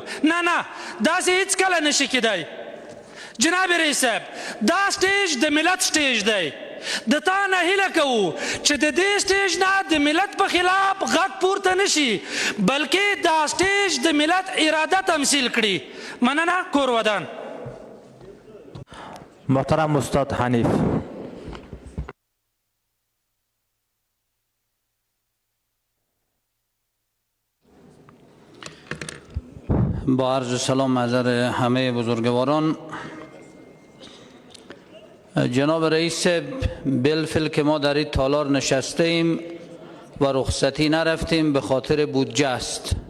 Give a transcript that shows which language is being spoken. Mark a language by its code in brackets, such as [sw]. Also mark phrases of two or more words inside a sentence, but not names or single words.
[ps] نه نه، داسې هېڅکله نشي کیدی. جناب رئیس صاحب، دا سټیج د ملت سټیج دی. د تا نه هیله کوو چې د دې سټیج نه د ملت په خلاف غږ پورته نشي، بلکې دا سټیج د ملت اراده تمثیل کړي. مننه. کور ودان. [fa] محترم استاد حنیف. با عرض سلام محضر همه بزرگواران، جناب رئیس بالفعل که ما در این تالار نشسته ایم و رخصتی نرفتیم به خاطر بودجه است.